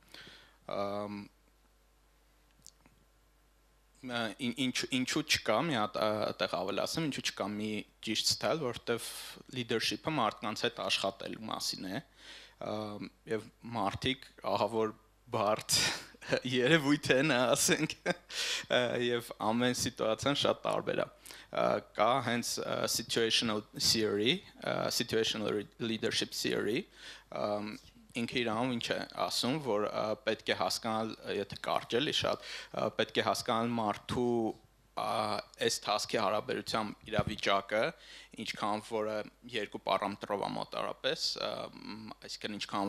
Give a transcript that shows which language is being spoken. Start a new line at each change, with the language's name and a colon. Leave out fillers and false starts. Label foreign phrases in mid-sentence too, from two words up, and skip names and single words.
Armenian: Ինչու չկա, մի հատ այդտեղ ավելացեմ, ինչու չկա մի ճիշտ style, որովհետև leadership-ը մարդկանց հետ աշխատելու մասին է, եւ մարդիկ ահավոր բարդ երևույթ են, ասենք, եւ ամեն սիտուացիան շատ տարբեր է։ Կա հենց situational
English: leadership theory,
Armenian: ինքը իրանում ինչ է ասում, որ պետք է հասկանալ, եթե կարճելի շատ, պետք է հասկանալ մարդու այս task-ի հարաբերությամբ իրավիճակը, ինչքան որը երկու պարամետրով է մոտարապես, այսինքն ինչքան